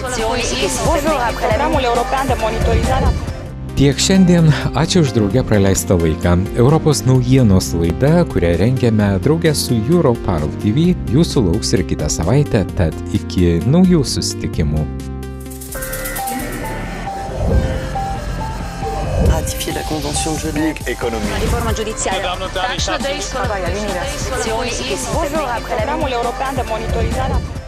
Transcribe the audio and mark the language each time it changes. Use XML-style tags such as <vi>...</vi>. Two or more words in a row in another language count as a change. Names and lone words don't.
<lt>Tiek šiandien, ačiū už drauge praleistą laiką. Europos naujienos laida, kurią rengiame draugę su Europarl TV, jūsų lauks ir kitą savaitę, tad iki naujų susitikimų.</lt> <fr>Ratifier la Convention de Genève.</fr> <it>Économie. La riforma giudiziaria.</it> <en>Tax Day,</en> <ro>programul european de monitorizare.</ro>